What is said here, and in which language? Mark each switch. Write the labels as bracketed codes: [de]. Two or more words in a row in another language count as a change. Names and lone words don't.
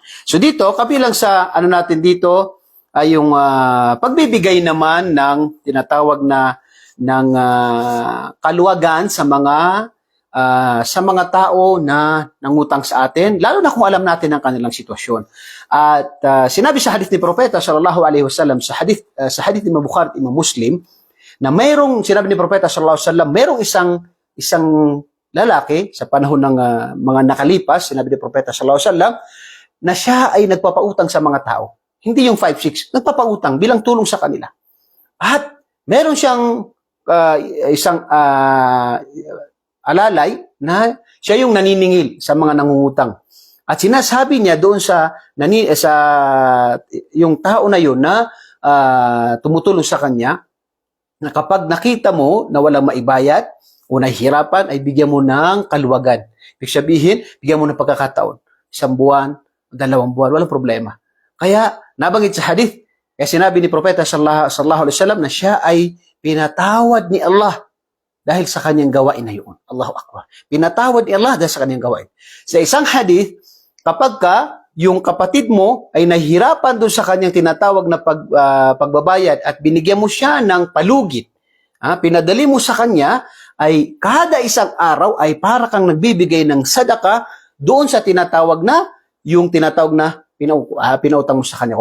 [tl] So dito, kabilang sa ano natin dito ay yung pagbibigay naman ng tinatawag na ng kaluwagan sa mga tao na nangutang sa atin, lalo na kung alam natin ang kanilang sitwasyon. At sinabi sa hadith ni Propeta [ar] صلى الله عليه وسلم [tl] sa hadith ni Imam Bukhari at Imam Muslim na sinabi ni Propeta [ar] صلى الله عليه وسلم, [tl] mayroong isang lalaki sa panahon ng mga nakalipas, sinabi ni Propeta [ar] صلى الله عليه وسلم, [tl] na siya ay nagpapautang sa mga tao. Hindi yung 5-6, nagpapautang bilang tulong sa kanila. At meron siyang isang alalay na siya yung naniningil sa mga nangungutang. At sinasabi niya doon sa yung tao na yun na tumutulong sa kanya, na kapag nakita mo na walang maibayad, o nahihirapan, ay bigyan mo ng kaluwagan. Ibig sabihin, bigyan mo ng pagkakataon. 1 buwan, 2 buwan, walang problema. Kaya, nabanggit sa hadith, kaya sinabi ni Propeta [ar] صلى الله عليه وسلم [tl] na siya ay pinatawad ni Allah dahil sa kanyang gawain na yun. [ar] الله أكبر. [tl] Pinatawad ni Allah dahil sa kanyang gawain. Sa isang hadith, kapag yung kapatid mo ay nahihirapan doon sa kanyang tinatawag na pagbabayad at binigyan mo siya ng palugit, pinadali mo sa kanya, ay kada isang araw ay para kang nagbibigay ng sadaka doon sa tinatawag na pinautang mo sa kanya.